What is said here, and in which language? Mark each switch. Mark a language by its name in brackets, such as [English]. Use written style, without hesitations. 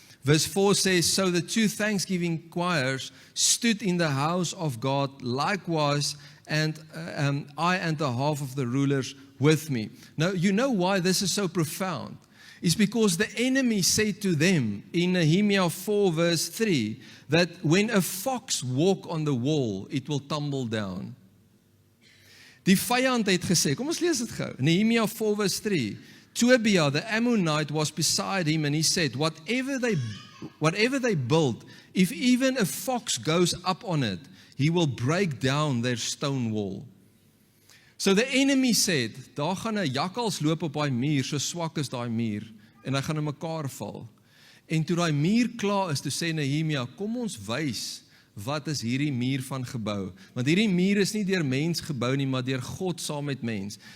[English] Verse 4 says, So the 2 thanksgiving choirs stood in the house of God likewise, and I and the half of the rulers with me. Now, you know why this is so profound? It's because the enemy said to them in Nehemiah 4 verse 3, that when a fox walk on the wall, it will tumble down. [Afrikaans] Die vyand het gesê, kom ons lees dit gou. [English] Nehemiah 4 verse 3. Tobiah the Ammonite was beside him, and he said, whatever they build, if even a fox goes up on it, he will break down their stone wall. So the enemy said, [Afrikaans] daar gaan 'n jakkals loop op daai muur, so swak is daai muur, en hy gaan in mekaar val. En toe daai muur klaar is, toe sê Nehemia, kom ons wys, wat is hierdie muur van gebou? Want hierdie muur is nie deur mens gebou nie, maar deur God saam met mens.